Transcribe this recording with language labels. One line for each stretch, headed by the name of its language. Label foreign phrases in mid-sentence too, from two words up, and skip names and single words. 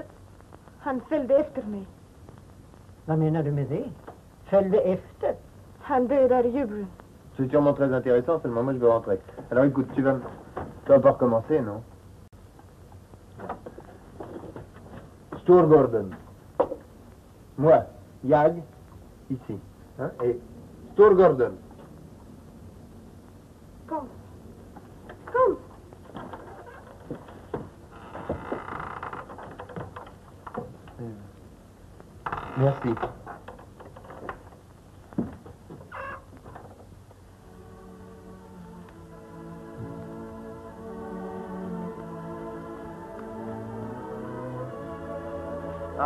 Swedish: Han följde efter mig. Vad menar du med det? Följde efter? Han dödar djuren.
French: C'est sûrement très intéressant, seulement moi je veux rentrer. Alors écoute, tu vas pas recommencer, non? Storgården. Moi, Jag, ici. Hein? Et Storgården.
Swedish: Kom. Kom.
French: Merci. Ah.